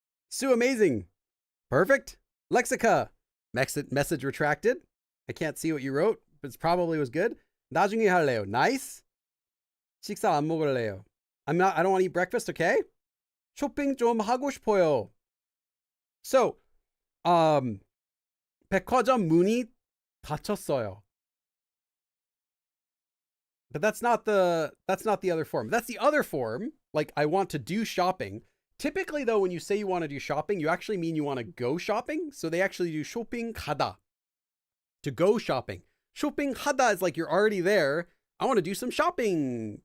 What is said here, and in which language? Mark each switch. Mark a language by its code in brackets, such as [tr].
[en] Sue, amazing. Perfect. Lexica. Message retracted. I can't see what you wrote, but it probably was good. [ko] 나중에 할래요. [en] Nice. [ko] 식사 안 먹을래요. [en] I don't want to eat breakfast, okay? [ko] 쇼핑 좀 하고 싶어요. So, 백화점 문이 닫혔어요. [en] But that's not the other form. That's the other form. Like, I want to do shopping. Typically, though, when you say you want to do shopping, you actually mean you want to go shopping. So they actually do shopping 가다, to go shopping. Shopping 하다 is like you're already there. I want to do some shopping.